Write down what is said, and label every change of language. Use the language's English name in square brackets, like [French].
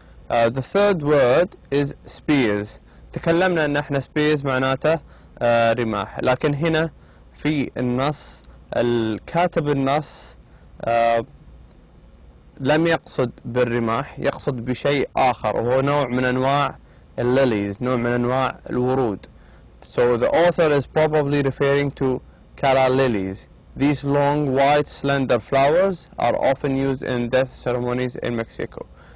[English] The third word is spears. [Arabic] تكلمنا أن احنا spears معناته رماح، لكن هنا في النص الكاتب النص لم يقصد بالرماح، يقصد بشيء آخر، وهو نوع من أنواع الليليز، نوع من أنواع الورود. [English] So the author is probably referring to calla lilies. These long, white, slender flowers are often used in death ceremonies in Mexico.